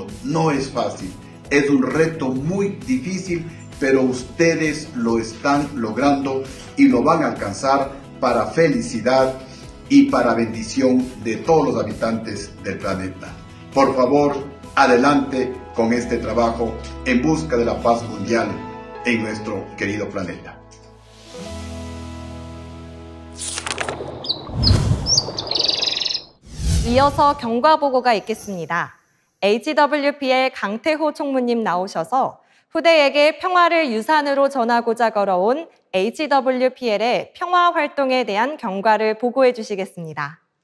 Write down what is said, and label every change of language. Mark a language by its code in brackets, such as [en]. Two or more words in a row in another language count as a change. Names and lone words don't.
[es] No es fácil, es un reto muy difícil, pero ustedes lo están logrando y lo van a alcanzar para felicidad y para bendición de todos los habitantes del planeta. Por favor, adelante con este trabajo en busca de la paz mundial en nuestro querido planeta. [ko] 이어서 경과보고가 있겠습니다. HWPL 강태호 총무님 나오셔서 후대에게 평화를 유산으로 전하고자 걸어온 HWPL의 평화 활동에 대한 경과를 보고해 주시겠습니다.